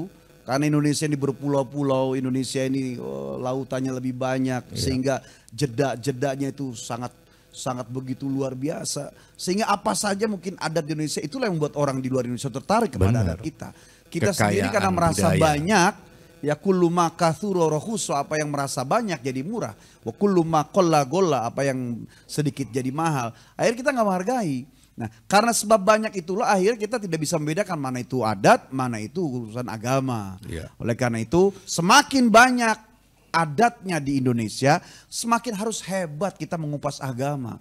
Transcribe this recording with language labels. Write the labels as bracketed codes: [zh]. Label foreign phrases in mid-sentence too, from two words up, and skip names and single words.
[id] Karena Indonesia ini berpulau-pulau, Indonesia ini lautannya lebih banyak, sehingga jeda-jedanya itu sangat sangat begitu luar biasa. Sehingga apa saja mungkin adat di Indonesia, itulah yang membuat orang di luar Indonesia tertarik kepada adat kita. Kita sendiri karena merasa banyak, [ar] يا كل ما كثر رخص, [id] apa yang merasa banyak jadi murah. [ar] وكل ما قل غلا, [id] apa yang sedikit jadi mahal. Akhirnya kita nggak menghargai. Nah, karena sebab banyak itulah akhirnya kita tidak bisa membedakan mana itu adat, mana itu urusan agama. Oleh karena itu semakin banyak adatnya di Indonesia, semakin harus hebat kita mengupas agama.